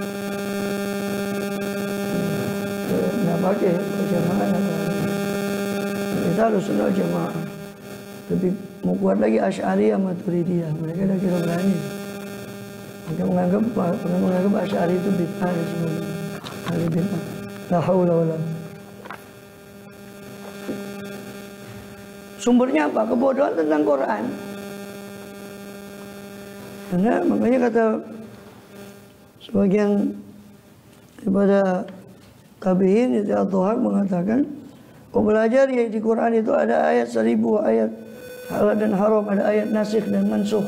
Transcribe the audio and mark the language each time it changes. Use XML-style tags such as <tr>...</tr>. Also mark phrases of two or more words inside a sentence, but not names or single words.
<id>Nggak pakai jamaah. Kita Ahlussunnah jamaah. Lebih mau kuat lagi Asy'ariyah Maturidiyah. Mereka dah kira berani. Mereka menganggap Asy'ari itu bid'ah dan sebagainya. Ahli bid'ah.</id> <ar>لا حول ولا.</ar> <id>Sumbernya apa? Kebodohan tentang Quran. Karena makanya kata sebagian daripada tabi'in itu Al-Tuhaq mengatakan, kau belajar ya di Quran itu ada ayat 1000 ayat halal dan haram, ada ayat nasikh dan mansukh.</id>